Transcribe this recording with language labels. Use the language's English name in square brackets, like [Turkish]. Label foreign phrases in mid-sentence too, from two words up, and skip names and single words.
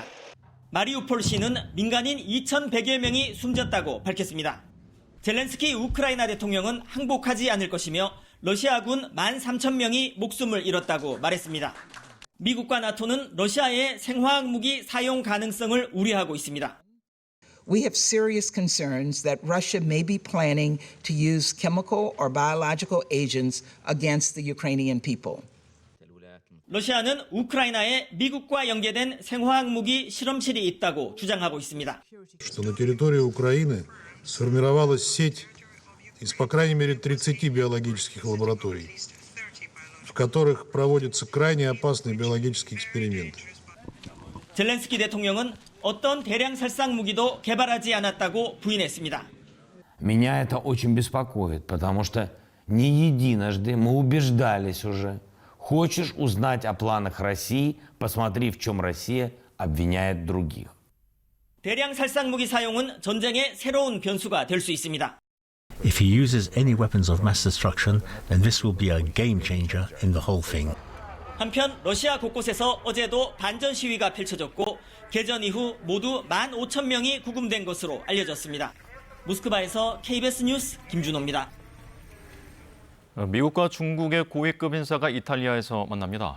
[Korean] 마리우폴시는 민간인 2,100여 명이 숨졌다고 밝혔습니다. 젤렌스키 우크라이나 대통령은 항복하지 않을 것이며 러시아군 13,000명이 목숨을 잃었다고 말했습니다. 미국과 나토는 러시아의 생화학 무기 사용 가능성을 우려하고 있습니다. [English] We have serious concerns that Russia may be planning to use chemical or biological agents against the Ukrainian people. [Korean] 러시아는 우크라이나에 미국과 연계된 생화학 무기 실험실이 있다고 주장하고 있습니다. [Russian] Что на территории Украины сформировалась сеть из, по крайней мере, 30 биологических лабораторий, в которых проводятся крайне опасные биологические эксперименты. [Korean] 젤렌스키 대통령은 어떤 대량 살상 무기도 개발하지 않았다고 부인했습니다. [Russian] Меня это очень беспокоит, потому что не единожды мы убеждались уже. Хочешь узнать о планах России, посмотри, в чем Россия обвиняет других. [Korean] 대량 살상 무기 사용은 전쟁의 새로운 변수가 될 수 있습니다. [English] If he uses any weapons of mass destruction, then this will be a game changer in the whole thing. [Korean] 한편 러시아 곳곳에서 어제도 반전 시위가 펼쳐졌고 개전 이후 모두 15,000명이 구금된 것으로 알려졌습니다. 모스크바에서 KBS 뉴스 김준호입니다. 미국과 중국의 고위급 인사가 이탈리아에서 만납니다.